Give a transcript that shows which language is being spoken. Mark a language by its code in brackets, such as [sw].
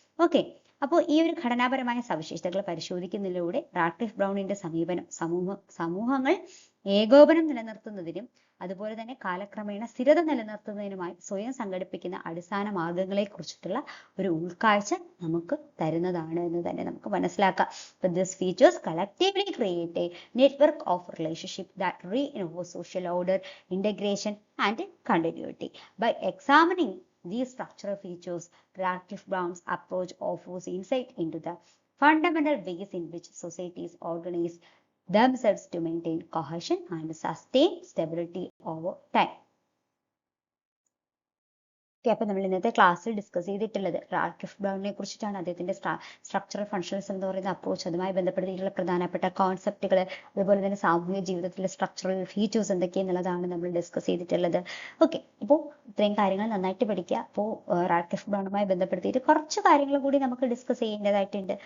[ml] Okay, അപ്പോൾ ഈ ഒരു ഘടനാപരമായ സവിശേഷതകൾ പരിശോധിക്കുന്നതിലൂടെ റാഡ്ക്ലിഫ് ബ്രൗണിന്റെ സമീപനം സമൂഹങ്ങൾ ഏകോപനം നിലനിർത്തുന്നതിനും അതുപോലെ തന്നെ കാലക്രമേണ സ്ഥിരത നിലനിർത്തുന്നതിനുമായി സ്വയം സംഘടിപ്പിക്കുന്ന അടിസ്ഥാന മാർഗങ്ങളെ കുറിച്ചിട്ടുള്ള ഒരു ഉൾക്കാഴ്ച നമുക്ക് തരുന്നതാണ് എന്ന് തന്നെ നമുക്ക് മനസ്സിലാക്കാം. [en] These features collectively create a network of relationship that reinforce social order, integration and continuity. By examining these structural features, Radcliffe Brown's approach offers insight into the fundamental ways in which societies organize themselves to maintain cohesion and sustain stability over time. [ml] Okay, അപ്പൊ നമ്മൾ ഇന്നത്തെ ക്ലാസ്സിൽ discuss ചെയ്തിട്ടുള്ളത് Radcliffe ബ്രൗണിനെ കുറിച്ചിട്ടാണ്. അദ്ദേഹത്തിന്റെ structural functionalism എന്ന് പറയുന്ന approach, അതുമായി ബന്ധപ്പെടുത്തിയിട്ടുള്ള പ്രധാനപ്പെട്ട കോൺസെപ്റ്റുകൾ, അതുപോലെ തന്നെ സാമൂഹിക ജീവിതത്തിലെ സ്ട്രക്ചറൽ ഫീച്ചേഴ്സ് എന്തൊക്കെയെന്നുള്ളതാണ് നമ്മൾ ഡിസ്കസ് ചെയ്തിട്ടുള്ളത്. ഓക്കെ, അപ്പോൾ ഇത്രയും കാര്യങ്ങൾ നന്നായിട്ട് പഠിക്കുക. അപ്പോൾ റാഡ്ക്ലിഫ് ബ്രൗണുമായി ബന്ധപ്പെടുത്തിയിട്ട് കുറച്ച് കാര്യങ്ങൾ കൂടി നമുക്ക് ഡിസ്കസ് ചെയ്യേണ്ടതായിട്ടുണ്ട്.